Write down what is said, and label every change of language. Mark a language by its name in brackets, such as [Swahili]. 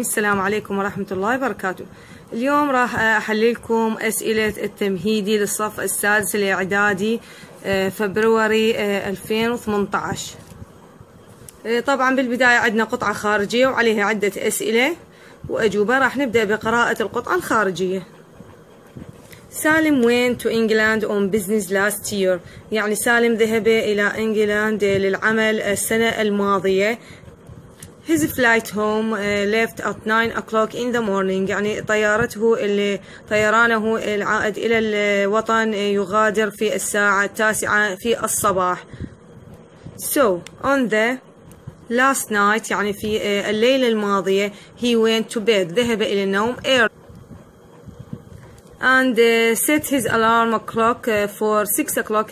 [Arabic] السلام عليكم ورحمة الله وبركاته. اليوم راح أحل لكم أسئلة التمهيدي للصف السادس الاعدادي فبراير 2018. طبعا بالبداية عندنا قطعة خارجية وعليها عدة أسئلة وأجوبة. راح نبدأ بقراءة القطعة الخارجية. [English] سالم went to England on business last year. [Arabic] يعني سالم ذهب إلى إنجلند للعمل السنة الماضية. [English] His flight home left at 9 o'clock in the morning. [Arabic] يعني طيرانه العائد إلى الوطن يغادر في الساعة 9 في الصباح. [English] So on the last night [Arabic] يعني في الليلة الماضية [English] he went to bed. [Arabic] ذهب إلى النوم [English] early and set his alarm clock for 6 o'clock.